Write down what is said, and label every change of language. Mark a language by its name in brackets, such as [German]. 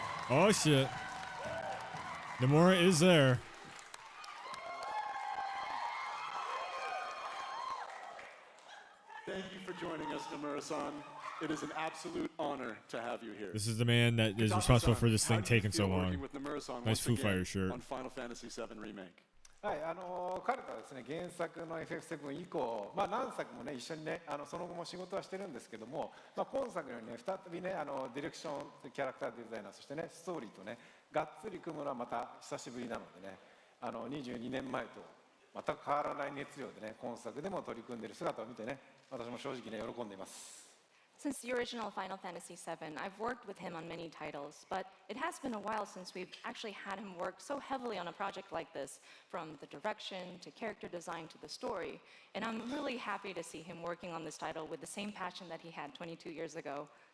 [English] Oh, shit. Nomura is there. Thank you for joining us, Nomura-san. It is an absolute honor to have you here. This is the man that is responsible for this thing taking so long. Nice Foo Fighters shirt. On Final Fantasy VII Remake. [Japanese] はい、彼とはですね、原作の FF7 以降、何作もね、一緒にね、その後も仕事はしてるんですけども、今作にね、再びね、ディレクション、キャラクターデザイナー、そしてね、ストーリーとね、がっつり組むのはまた久しぶりなのでね、22年前と全く変わらない熱量でね、今作でも取り組んでいる姿を見てね、私も正直ね、喜んでいます。 [English] Since the original Final Fantasy VII, I've worked with him on many titles, but it has been a while since we've actually had him work so heavily on a project like this, from the direction to character design to the story. And I'm really happy to see him working on this title with the same passion that he had 22 years ago.